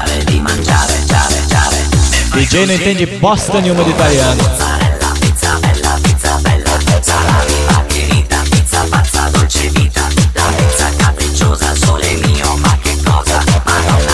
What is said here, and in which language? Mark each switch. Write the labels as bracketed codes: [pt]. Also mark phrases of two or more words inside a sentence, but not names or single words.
[pt] DJ não entende bosta nenhuma de italiano. [it] dolce vita, la pizza capricciosa, sole mio, ma che cosa? Ma